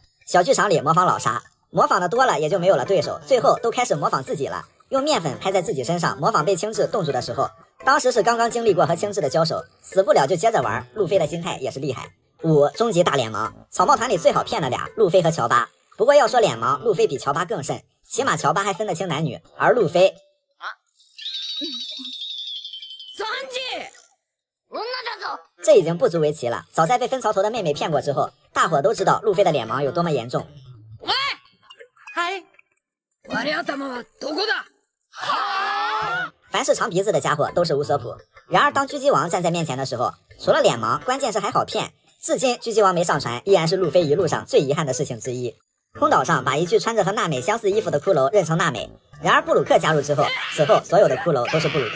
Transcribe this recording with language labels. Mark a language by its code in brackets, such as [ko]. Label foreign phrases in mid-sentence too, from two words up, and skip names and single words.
[zh] 小剧场里模仿老沙，模仿的多了也就没有了对手，最后都开始模仿自己了，用面粉拍在自己身上模仿被青雉冻住的时候，当时是刚刚经历过和青雉的交手，死不了就接着玩，路飞的心态也是厉害。5终极大脸盲。草帽团里最好骗的俩，路飞和乔巴。不过要说脸盲，路飞比乔巴更甚。起码乔巴还分得清男女，而路飞 [ja] 三姐，女だぞ。 [zh] 这已经不足为奇了。早在被分槽头的妹妹骗过之后，大伙都知道路飞的脸盲有多么严重。喂， [ja] はい。我頭はどこだ？ [zh] 凡是长鼻子的家伙都是无所谱。然而当狙击王站在面前的时候，除了脸盲，关键是还好骗。至今狙击王没上船，依然是路飞一路上最遗憾的事情之一。空岛上把一具穿着和娜美相似衣服的骷髅认成娜美，然而布鲁克加入之后，此后所有的骷髅都是布鲁克。